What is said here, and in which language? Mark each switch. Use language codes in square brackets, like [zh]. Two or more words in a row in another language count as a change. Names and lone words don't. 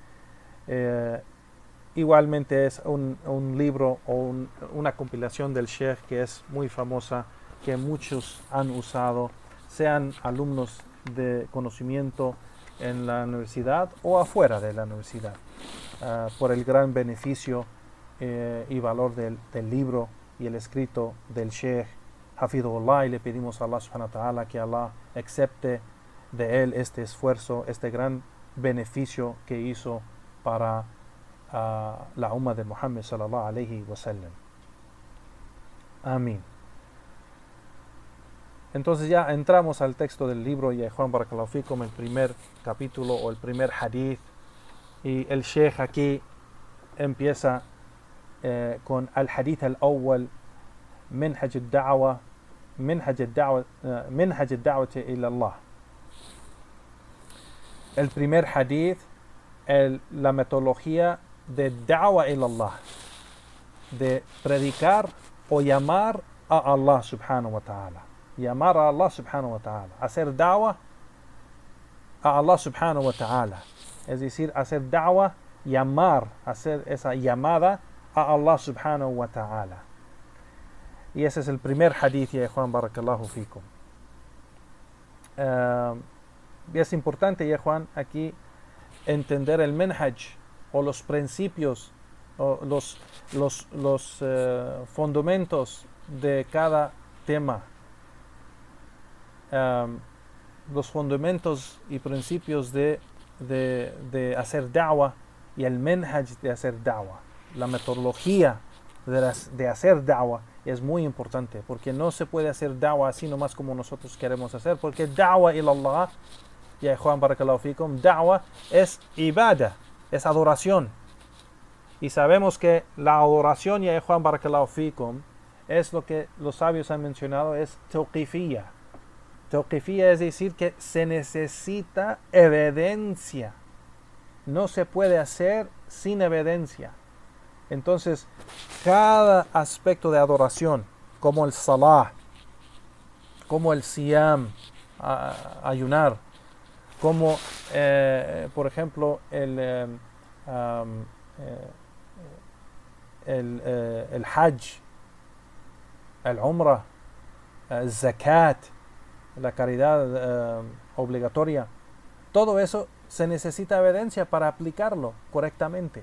[es] Igualmente es un libro o una compilación del Sheikh que es muy famosa, que muchos han usado, sean alumnos de conocimiento en la universidad o afuera de la universidad, por el gran beneficio y valor del libro y el escrito del Sheikh Hafidhullah. Y le pedimos a Allah [ar] سبحانه وتعالى [es] que Allah acepte de él este esfuerzo, este gran beneficio que hizo para la umma de Muhammad [ar] صلى الله عليه وسلم. [es] Amén. Entonces ya entramos al texto del libro y Juan [ar] بارك الله فيكم, [es] el primer capítulo o el primer hadith, y el Sheikh aquí empieza con el [ar] الحديث الأول, منهج الدعوة إلى الله. [es] El primer hadith, la metodología de [ar] دعوة إلى الله, [es] de predicar o llamar a Allah [ar] سبحانه وتعالى. [es] Llamar a Allah [ar] سبحانه وتعالى. [es] Hacer da'wah a Allah [ar] سبحانه وتعالى. [es] Es decir, hacer da'wah, llamar, hacer esa llamada a Allah [ar] سبحانه وتعالى. [es] Y ese es el primer hadith, ya Juan, [ar] بارك الله فيكم. [es] Y es importante, ya Juan, aquí entender el manhaj o los principios o los fundamentos de cada tema, los fundamentos y principios de hacer da'wah y el manhaj de hacer da'wah. La metodología de hacer da'wah es muy importante, porque no se puede hacer da'wah así nomás como nosotros queremos hacer, porque [ar] دعوة إلى الله, [es] ya Juan [ar] بارك الله فيكم, [es] da'wah es ibadah, es adoración. Y sabemos que la adoración, ya Juan [ar] بارك الله فيكم, [es] es lo que los sabios han mencionado, es tawqifiyya. Tawqifiyya es decir que se necesita evidencia. No se puede hacer sin evidencia. Entonces, cada aspecto de adoración, como el salah, como el siyam, ayunar, como, por ejemplo, el hajj, el umrah, el zakat, la caridad obligatoria, todo eso se necesita evidencia para aplicarlo correctamente.